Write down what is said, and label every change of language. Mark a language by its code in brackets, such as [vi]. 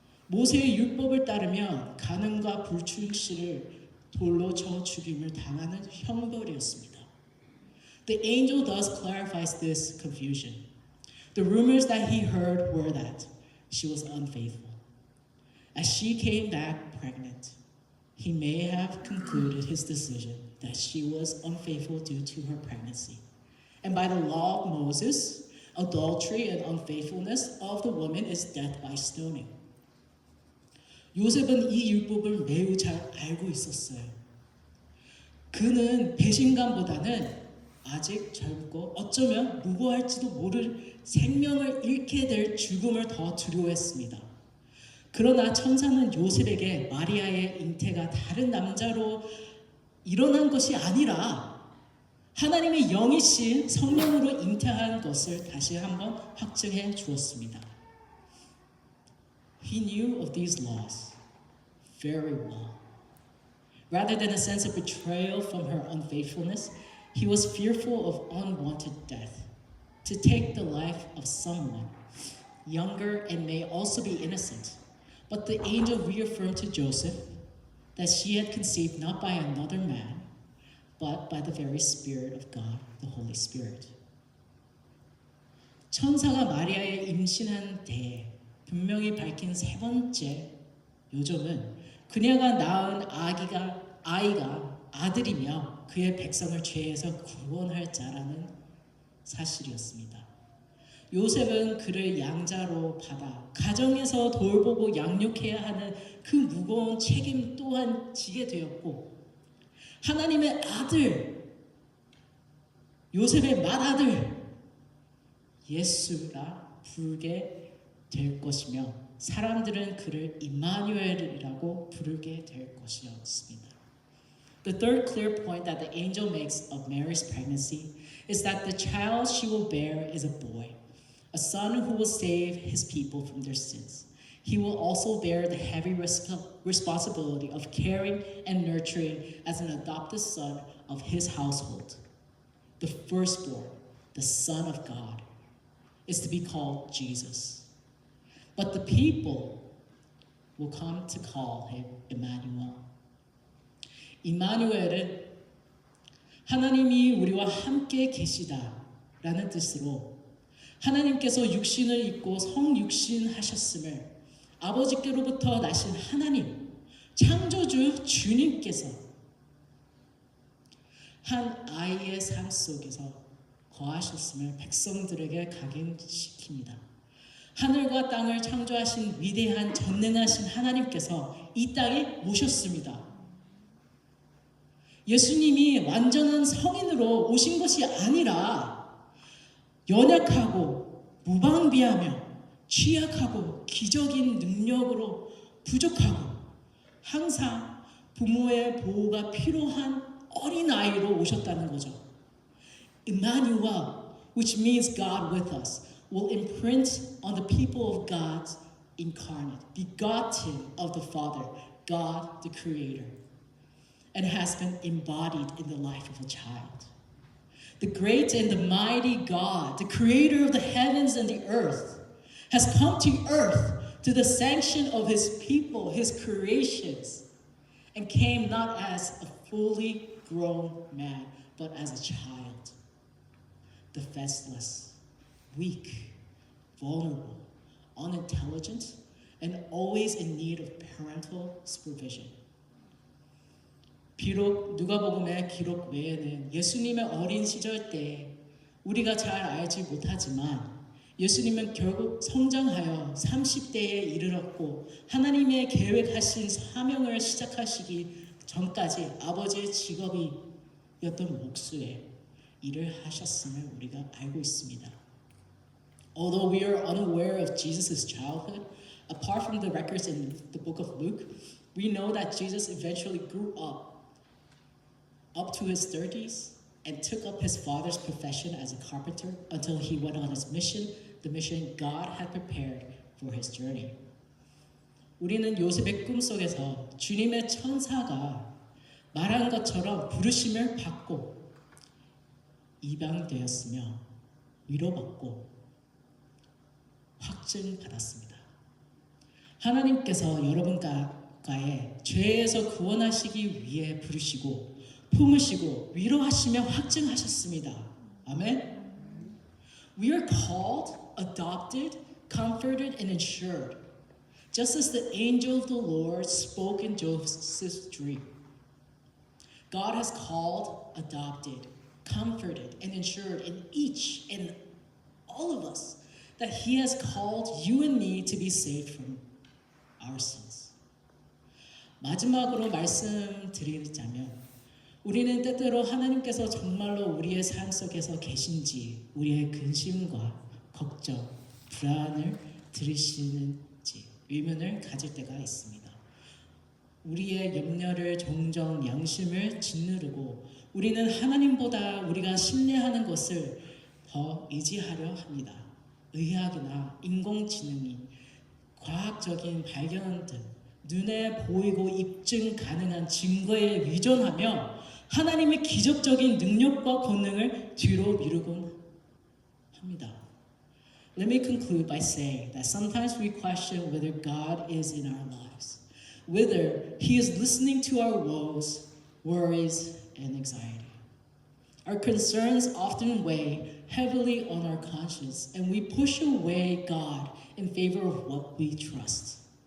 [ko] 모세의 율법을 따르면 간음과 불충실을 돌로 쳐 죽임을 당하는 형벌이었습니다. [en] The angel thus clarifies this confusion. The rumors that he heard were that she was unfaithful. As she came back pregnant, he may have concluded his decision that she was unfaithful due to her pregnancy. And by the law of Moses, adultery and unfaithfulness of the woman is death by stoning. [ko] 요셉은 이 율법을 매우 잘 알고 있었어요. 그는 배신감보다는 아직 젊고 어쩌면 무고할지도 모를 생명을 잃게 될 죽음을 더 두려워했습니다. 그러나 천사는 요셉에게 마리아의 잉태가 다른 남자로 일어난 것이 아니라 하나님의 영이신 성령으로 잉태한 것을 다시 한번 확증해 주었습니다. [en] He knew of these laws very well. Rather than a sense of betrayal from her unfaithfulness, he was fearful of unwanted death, to take the life of someone younger and may also be innocent. But the angel reaffirmed to Joseph that she had conceived not by another man, but by the very Spirit of God, the Holy Spirit. [ko] 천사가 마리아의 임신한 데에 분명히 밝힌 세 번째 요점은 그녀가 낳은 아이가 아들이며 그의 백성을 죄에서 구원할 자라는 사실이었습니다. 요셉은 그를 양자로 받아 가정에서 돌보고 양육해야 하는 그 무거운 책임 또한 지게 되었고 하나님의 아들 요셉의 맏아들 예수라 부르게 될 것이며 사람들은 그를 임마누엘이라고 부르게 될 것이었습니다. [en] The third clear point that the angel makes of Mary's pregnancy is that the child she will bear is a boy, a son who will save his people from their sins. He will also bear the heavy responsibility of caring and nurturing as an adopted son of his household. The firstborn, the Son of God, is to be called Jesus. But the people will come to call him Emmanuel. [ko] 임마누엘은 하나님이 우리와 함께 계시다라는 뜻으로 하나님께서 육신을 입고 성육신하셨음을 아버지께로부터 나신 하나님, 창조주 주님께서 한 아이의 삶 속에서 거하셨음을 백성들에게 각인시킵니다. 하늘과 땅을 창조하신 위대한 전능하신 하나님께서 이 땅에 오셨습니다. 예수님이 완전한 성인으로 오신 것이 아니라 연약하고 무방비하며 취약하고 기적인 능력으로 부족하고 항상 부모의 보호가 필요한 어린아이로 오셨다는 거죠. [en] Emmanuel, which means God with us, will imprint on the people of God incarnate, begotten of the Father, God the Creator, and has been embodied in the life of a child. The great and the mighty God, the creator of the heavens and the earth, has come to earth to the sanction of his people, his creations, and came not as a fully grown man, but as a child, defenseless, weak, vulnerable, unintelligent, and always in need of parental supervision. [ko] 비록 누가복음의 기록 외에는 예수님의 어린 시절 때 우리가 잘 알지 못하지만 예수님은 결국 성장하여 30대에 이르렀고 하나님의 계획하신 사명을 시작하시기 전까지 아버지의 직업이었던 목수의 일을 하셨음을 우리가 알고 있습니다. [en] Although we are unaware of Jesus' childhood, apart from the records in the book of Luke, we know that Jesus eventually grew up to his 30s and took up his father's profession as a carpenter until he went on his mission, the mission God had prepared for his journey. [ko] 우리는 요셉의 꿈속에서 주님의 천사가 말한 것처럼 부르심을 받고 입양되었으며 위로받고 확증받았습니다. 하나님께서 여러분과의 죄에서 구원하시기 위해 부르시고 품으시고 위로하시며 확증하셨습니다. 아멘. [en] We are called, adopted, comforted, and ensured, just as the angel of the Lord spoke in Joseph's dream. God has called, adopted, comforted, and ensured in each and all of us that He has called you and me to be saved from our sins. [ko] 마지막으로 말씀드리자면 우리는 때때로 하나님께서 정말로 우리의 삶 속에서 계신지 우리의 근심과 걱정, 불안을 들으시는지 의문을 가질 때가 있습니다. 우리의 염려를 종종 양심을 짓누르고 우리는 하나님보다 우리가 신뢰하는 것을 더 의지하려 합니다. 의학이나 인공지능이 과학적인 발견 등 눈에 보이고 입증 가능한 증거에 의존하며 하나님의 기적적인 능력과 권능을 뒤로 미루곤 합니다. [en] Let me conclude by saying that sometimes we question whether God is in our lives, whether He is listening to our woes, worries, and anxiety. Our concerns often weigh heavily on our conscience, and we push away God in favor of what we trust.